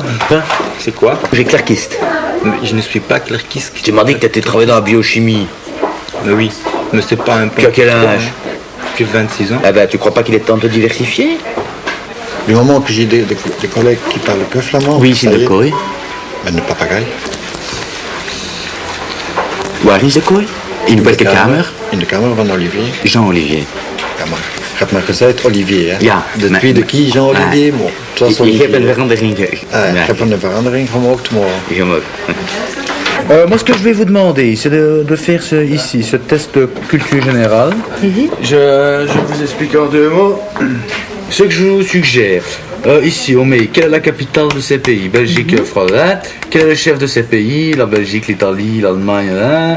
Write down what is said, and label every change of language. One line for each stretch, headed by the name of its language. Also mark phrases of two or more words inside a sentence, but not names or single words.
French: C'est quoi? J'ai clerquiste. Mais je ne suis pas clerquiste. Tu m'as dit que tu étais travaillé dans la biochimie. Mais oui, mais c'est pas un Tu as quel âge? J'ai 26 ans. Eh ben, tu crois pas qu'il est temps de te diversifier? Du moment que j'ai des collègues qui parlent que flamand. Oui, c'est ça y
Dutch: de
French: est.
Dutch: kooi. En de papegaai. Waar is de kooi? In welke kamer? In de kamer van Olivier. Jean-Olivier. Ja, maar je hebt maar gezegd Olivier, hè? Ja, De maar- tweede kie Jean-Olivier, maar het was Ik Olivier. heb een verandering. Ik heb een verandering gemaakt, maar...
French: Moi, ce que je vais vous demander, c'est de faire ici, ce test de culture générale. Je vous explique en deux mots. Ce que je vous suggère, ici, on met quelle est la capitale de ces pays? Belgique, France, hein? Quel est le chef de ces pays? La Belgique, l'Italie, l'Allemagne, hein?